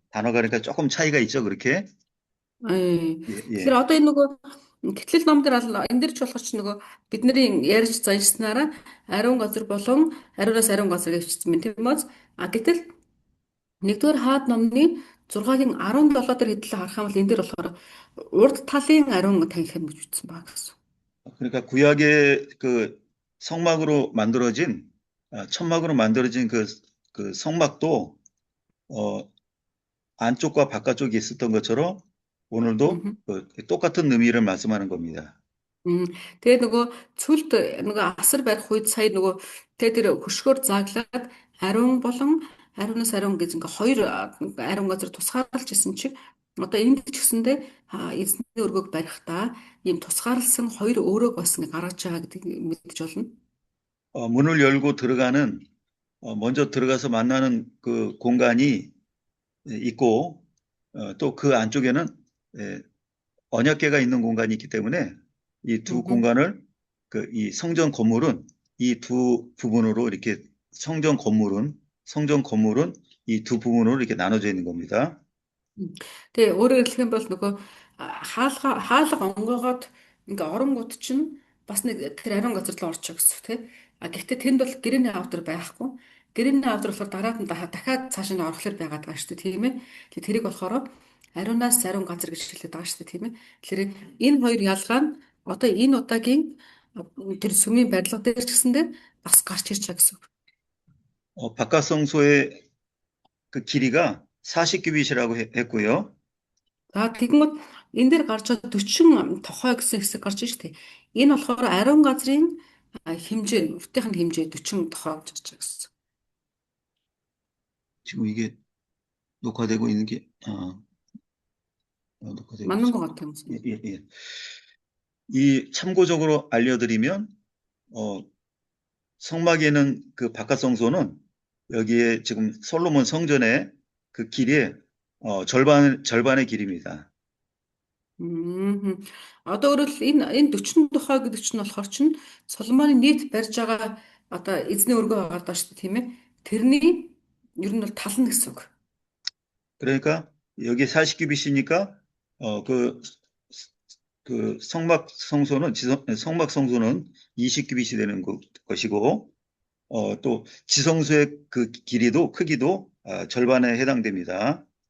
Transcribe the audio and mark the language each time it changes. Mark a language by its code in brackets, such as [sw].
[ko] 단어가 그러니까 조금 차이가 있죠, 그렇게? 예. 예, [mn] Тэгэхээр [ko] 예. [mn] одоо энэ нөгөө гэтлэл ном дээр энэ дэр ч болохоор ч нөгөө бидний ярьж заншсанараа ариун газар болон ариунаас ариун газар гэж хэлсэн юм тийм үү? Гэтэл нэгдүгээр хаад номны 6-гийн 17 дээр хэдлээ харах юм бол энэ дээр болохоор урд талын ариун танхим гэж ütсэн баг гэсэн. [ko] 그러니까 구약의 그 성막으로 만들어진, 천막으로 만들어진 그 성막도, 안쪽과 바깥쪽이 있었던 것처럼 오늘도 똑같은 의미를 말씀하는 겁니다. [mn] Тэгээд нөгөө цүлд нөгөө асар барих үед сая нөгөө тэгээд тэр хөшгөөр зааглаад ариун болон ариунаас ариун гэж ингээ хоёр ариун газар тусгаарлаж исэн чиг одоо энд ч гэсэндээ эзний өргөөг барихдаа ийм тусгаарласан хоёр өрөөг бас ингээ гаргаж байгаа гэдгийг мэдэж болно. [ko] 문을 열고 들어가는, 먼저 들어가서 만나는 그 공간이 있고, 또 그 안쪽에는 언약궤가 있는 공간이 있기 때문에 이 두 공간을 이 성전 건물은 이 두 부분으로 이렇게 성전 건물은 이 두 부분으로 이렇게 나눠져 있는 겁니다. [mn] Тэгээ өөрөөр хэлэх юм бол нөгөө хаалга онгоогоод ингээ оронгууд чинь бас нэг тэр ариун газар руу орчих гэсэн тий. Гэхдээ тэнд бол гэрээний авдар байхгүй. Гэрээний авдар болохоор дараад нь дахиад цааш нь орохлоор байгаад байгаа шүү дээ тийм ээ. Тэгээ тэрийг болохоор ариунаас ариун газар гэж хэлээд байгаа шүү дээ тийм ээ. Тэгэхээр энэ хоёр ялгаа нь одоо энэ удаагийн тэр сүмийн барилга дээр ч гэсэндээ бас гарч ирж байгаа гэсэн үг. [ko] 바깥 성소의 그 길이가 40규빗이라고 했고요. [mn] Тэгэнгүүт энэ дээр гарч байгаа 40 тохой гэсэн хэсэг гарч иж тээ. Энэ болохоор ариун газрын хэмжээ, уртынхын хэмжээ 40 тохой гэж гарч байгаа гэсэн. [ko] 지금 이게 녹화되고 있는 게 녹화되고 맞는 있죠. 것 같아요. 예, 예. 이 참고적으로 알려드리면 성막에는 그 바깥 성소는 여기에 지금 솔로몬 성전의 그 길이 절반의 길입니다. [mn] Одоо өөрөөр энэ 40 тохой гэдэг чинь болохоор чинь Соломоны нийт барьж байгаа одоо эзний өргөө байгаа даа шүү дээ тийм ээ. Тэрний ер нь бол тал нь гэсэн үг. [ko] 그러니까 여기 40규빗이니까 그 성막 성소는 20규빗이 되는 것이고 또 지성소의 그 길이도 크기도 절반에 해당됩니다.